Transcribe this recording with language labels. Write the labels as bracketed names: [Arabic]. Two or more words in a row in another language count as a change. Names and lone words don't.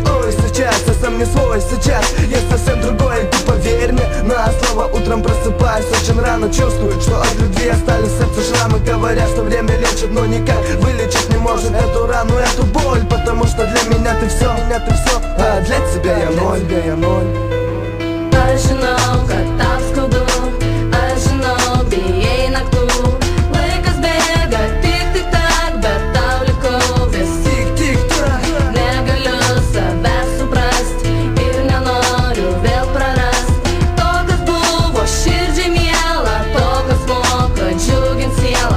[Russian] Ой, сейчас я сам не свой, сейчас я совсем другой. Ты поверь мне на слово, утром просыпаюсь очень рано. Чувствую, что от любви остались в сердце шрамы. Говорят, что время лечит, но никак вылечить не может эту рану, эту боль. Потому что для меня ты все, а для тебя я ноль. [Lithuanian] Aš žinau, kad tau skaudu, aš žinau, bijai naktų. Laikas bėga, tik tak, bet tau likau vis Tik tak. Negaliu savęs suprast ir nenoriu vėl prarast to, kas buvo širdžiai miela, to, kas moka džiugint sielą.